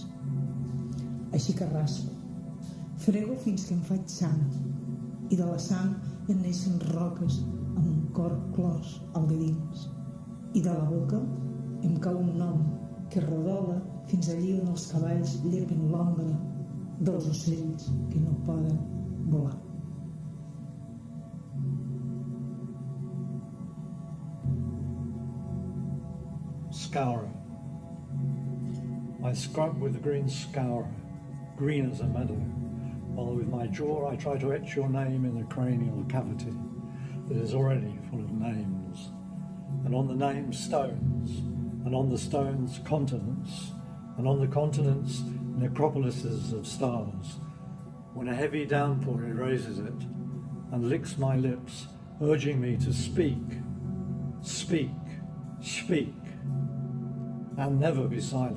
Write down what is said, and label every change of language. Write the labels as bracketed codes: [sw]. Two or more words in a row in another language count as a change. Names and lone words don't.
[ca] Així que rasco, frego fins que em faig sang, i de la sang en neixen roques amb un cor clos al de dins, i de la boca em cau un nom que rodola fins allí on els cavalls lleven l'ombra dels ocells que no poden volar. [en] Scourer. I scrub with the green scourer, green as a meadow, while with my jaw I try to etch your name in the cranial cavity that is already full of names, and on the names stones, and on the stones continents, and on the continents necropolises of stars, when a heavy downpour erases it and licks my lips, urging me to speak, speak, speak, and never be silent.